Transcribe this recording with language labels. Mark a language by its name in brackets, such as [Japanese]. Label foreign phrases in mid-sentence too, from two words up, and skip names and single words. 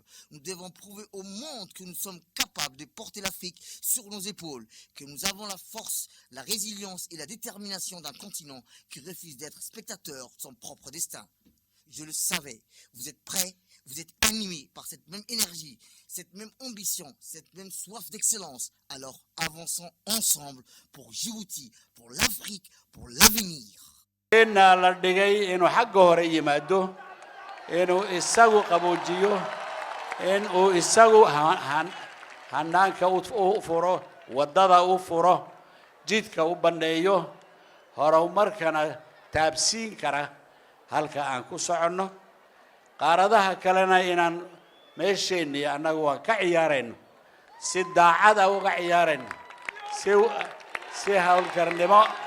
[French] Nous devons prouver au monde que nous sommes capables de porter l'Afrique sur nos épaules, que nous avons la force, la résilience et la détermination d'un continent qui refuse d'être spectateur de son propre destin. Je le savais, vous êtes prêts, vous êtes animés par cette même énergie, cette même ambition, cette même soif d'excellence. Alors avançons ensemble pour Djibouti, pour l'Afrique, pour l'avenir. [Somali] inuu isagu qaboojiyo inuu isagu hanaanka u furo waddada u furo jidka u banneeyo horumarkana taabsiin kara halka aan ku soconno qaaradaha kalena inaan meesheenni annagu waan ka ciyaarayno si daacada uga ciyaarayno si hawlkarnimo